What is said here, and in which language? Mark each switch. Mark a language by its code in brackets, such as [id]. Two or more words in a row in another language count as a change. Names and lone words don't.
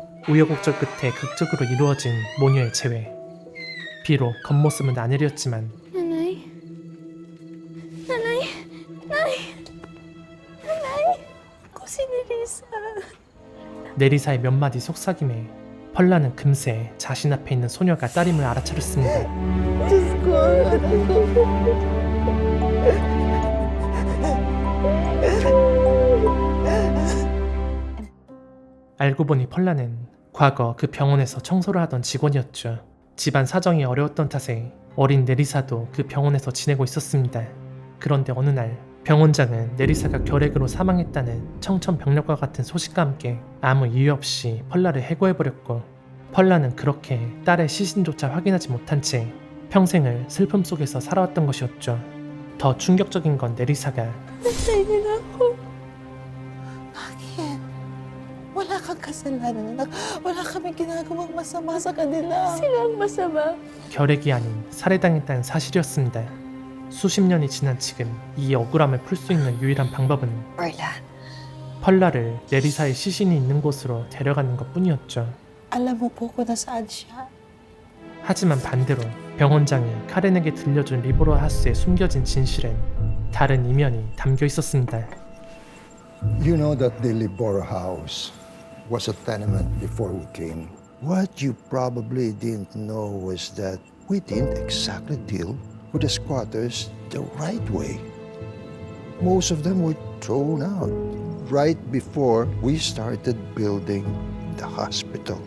[ko] 우여곡절 끝에 극적으로 이루어진 모녀의 재회. 비록 겉모습은 아내였지만 [tl] Nanay? Nanay? Nay? Nanay? Ako si Nerissa. [ko] 내리사의 몇 마디 속삭임에 펄라는 금세 자신 앞에 있는 소녀가 딸임을 알아차렸습니다. [tl] Diyos ko, anak ko. [ko] 알고 보니 펄라는 과거 그 병원에서 청소를 하던 직원이었죠. 집안 사정이 어려웠던 탓에 어린 내리사도 그 병원에서 지내고 있었습니다. 그런데 어느 날 병원장은 내리사가 결핵으로 사망했다는 청천벽력과 같은 소식과 함께 아무 이유 없이 펄라를 해고해버렸고, 펄라는 그렇게 딸의 시신조차 확인하지 못한 채 평생을 슬픔 속에서 살아왔던 것이었죠. 더 충격적인 건 내리사가 [tl] Natay nila ako. Bakit? Wala kang kasalanan, anak. Wala kaming ginagawang masama sa kanila. Silang masama? [ko] 결핵이 아닌 살해당했다는 사실이었습니다. 수십 년이 지난 지금 이 억울함을 풀 수 있는 유일한 방법은 [tl] Perla, [ko] 펄라를 내리사의 시신이 있는 곳으로 데려가는 것뿐이었죠. [tl] alam mo po kung nasaan siya. [ko] 하지만 반대로 병원장이 카렌에게 들려준 리보로 하우스에 숨겨진 진실엔 다른 이면이 담겨 있었습니다. [en] You know that the Libor House was a tenement before we came. What you probably didn't know was that we didn't exactly deal with the squatters the right way. Most of them were thrown out right before we started building the hospital.